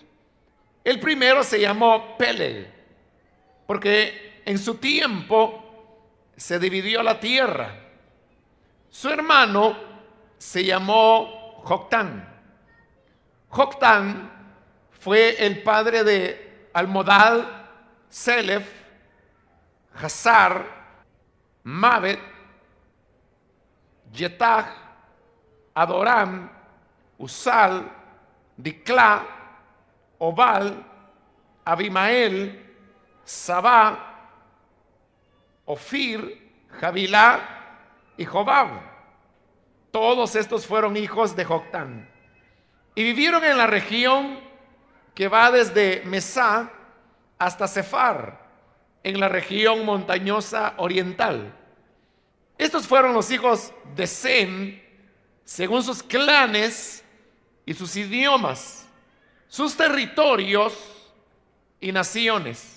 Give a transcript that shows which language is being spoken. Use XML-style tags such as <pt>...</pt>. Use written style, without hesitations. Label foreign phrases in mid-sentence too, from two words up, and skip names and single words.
<es>El primero se llamó Peleg, porque en su tiempo se dividió la tierra. Su hermano se llamó Joctán. Joctán fue el padre de Almodad, Selef, Hazar, Mabet, Jetach, Adoram, Usal, Diclá, Obal, Abimael, Sabá, Ofir, Jabilá y Jobab. Todos estos fueron hijos de Joctán y vivieron en la región que va desde Mesá hasta Sefar, en la región montañosa oriental. Estos fueron los hijos de Sem, según sus clanes y sus idiomas, sus territorios y naciones.</es>